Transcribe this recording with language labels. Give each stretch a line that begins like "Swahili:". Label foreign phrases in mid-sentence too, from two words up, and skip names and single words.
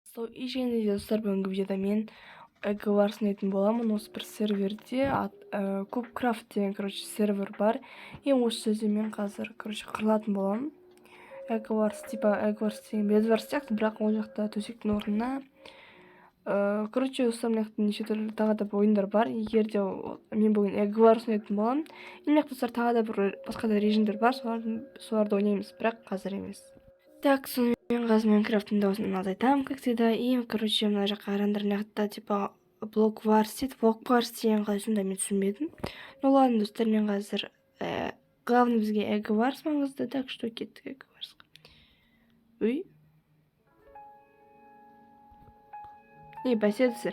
Kazakh: И және де достар, бүгінгі видеода мен Эго-Wars ойнайтын боламын. Осы бір серверде Кубкрафт деген сервер бар. И осы жерде мен қазір қырылатын боламын. Эго-Wars типа Эго-Wars деген Bedwars сияқты, бірақ ол жақта төсектің орнына достар, мына жақта неше түрлі тағы да ойындар бар. Егер де мен бүгін Эго-Wars ойнайтын боламын. Мына достар, тағы да бір басқа да режимдер бар, соларды ойнаймыз, бірақ қазір емес. Так, сонымен қазір Майнкрафттың дауысын азайтамын,
Russian: как всегда.
Kazakh: И мына жаққа қараңдар, мына жақта типа Block-Wars дейді, Block-Wars деген қалай мен түсінбедім.
Russian: Ну ладно,
Kazakh: достар, мен қазір главный бізге Эго-Wars маңызды,
Russian: так что
Kazakh: кеттік Эго-Warsқа. Ой. Бәсе достар.